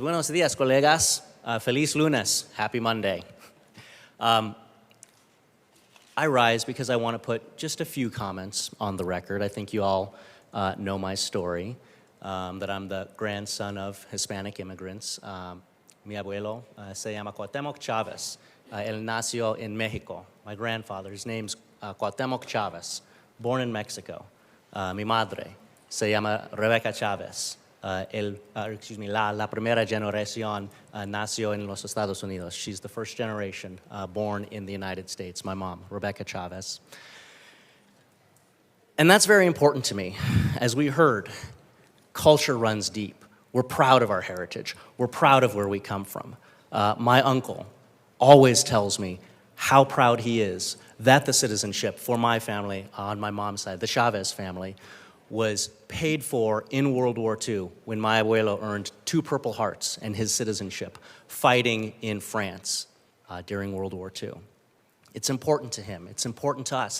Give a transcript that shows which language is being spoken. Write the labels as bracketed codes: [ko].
[es] Buenos días, colegas. Feliz lunes. [en] Happy Monday. I rise because I want to put just a few comments on the record. I think you all know my story, that I'm the grandson of Hispanic immigrants. [es] Mi abuelo se llama Cuauhtémoc Chávez. Él nació en Mexico. [en] My grandfather, his name's Cuauhtémoc Chávez, born in Mexico. [es] Mi madre se llama Rebecca Chávez. La primera generación nació en los Estados Unidos. [en] She's the first generation born in the United States, my mom, Rebecca Chávez. And that's very important to me. As we heard, culture runs deep. We're proud of our heritage. We're proud of where we come from. My uncle always tells me how proud he is that the citizenship for my family on my mom's side, the Chavez family, was paid for in World War II when my abuelo earned 2 Purple Hearts and his citizenship fighting in France during World War II. It's important to him. It's important to us.